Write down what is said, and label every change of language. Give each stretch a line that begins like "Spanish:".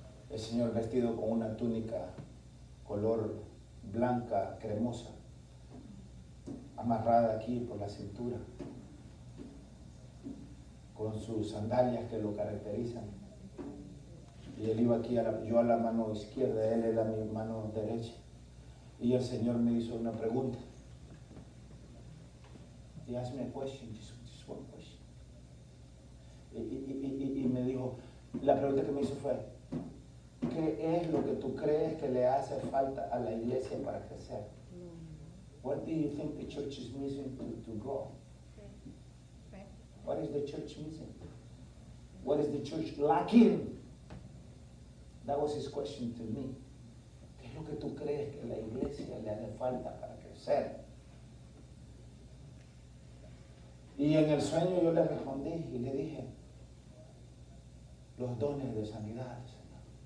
Spanish: El Señor vestido con una túnica color blanca, cremosa, amarrada aquí por la cintura, con sus sandalias que lo caracterizan. Y él iba aquí, yo a la mano izquierda, él era mi mano derecha. Y el Señor me hizo una pregunta.
English: He asked me a question, just one question.
Spanish: Y me dijo, la pregunta que me hizo fue, ¿qué es lo que tú crees que le hace falta a la iglesia para crecer?
English: What do you think the church is missing to grow? What is the church missing? What is the church lacking? That was his question to me.
Spanish: ¿Qué es lo que tú crees que la iglesia le hace falta para crecer? Y en el sueño yo le respondí y le dije, los dones de sanidad, Señor.